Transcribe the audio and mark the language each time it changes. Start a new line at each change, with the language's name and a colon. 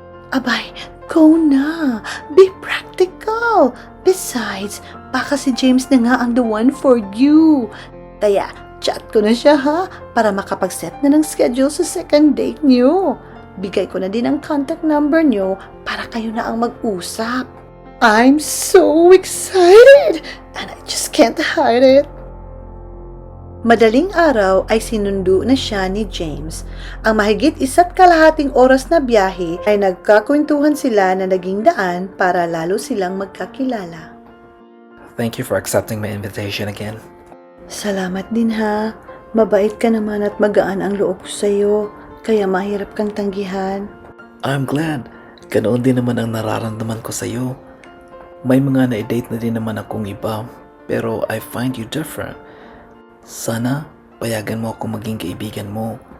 English: Abay, go na. Be practical.
Filipino: Besides, baka si James na nga ang
English: the one for you.
Filipino: Kaya, chat ko na siya ha, para makapag-set na ng schedule sa second date niyo. Bigay ko na din ang contact number nyo para kayo na ang mag-usap.
English: I'm so excited and I just can't hide it.
Filipino: Madaling araw ay sinundo na siya ni James. Ang mahigit 1.5 oras na biyahe ay nagkakwentuhan sila na naging daan para lalo silang magkakilala.
English: Thank you for accepting my invitation again.
Filipino: Salamat din ha. Mabait ka naman at magaan ang loob ko sa'yo. Kaya mahirap kang tanggihan.
English: I'm glad.
Filipino: Ganoon din naman ang nararamdaman ko sa'yo. May mga na-date na din naman akong iba, pero
English: I find you different.
Filipino: Sana payagan mo ako maging kaibigan mo.